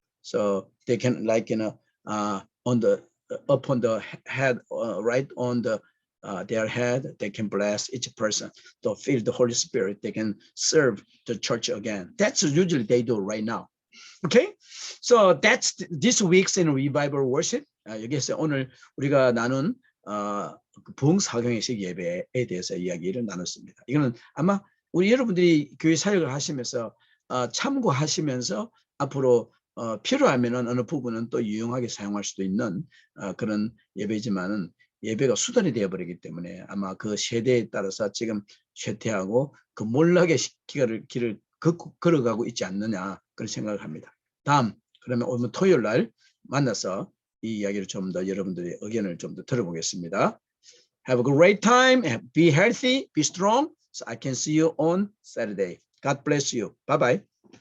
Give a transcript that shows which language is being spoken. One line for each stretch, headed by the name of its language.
English: So they can, like, on the head, right on their head, they can bless each person to feel the Holy Spirit. They can serve the church again. That's usually they do right now. Okay, so that's this week's in revival worship.
Korean: 여기서 오늘 우리가 나눈 부흥 사경회식 예배에 대해서 이야기를 나눴습니다. 이거는 아마 우리 여러분들이 교회 사역을 하시면서 참고하시면서 앞으로 필요하면은 어느 부분은 또 유용하게 사용할 수도 있는 그런 예배지만은, 예배가 수단이 되어버리기 때문에 아마 그 세대에 따라서 지금 쇠퇴하고 그 몰락의 길을 걸어가고 있지 않느냐, 그런 생각을 합니다. 다음, 그러면 오늘 토요일 날 만나서 이 이야기를 좀 더 여러분들의 의견을 좀 더 들어보겠습니다.
English: Have a great time. Be healthy. Be strong. So I can see you on Saturday. God bless you. Bye-bye.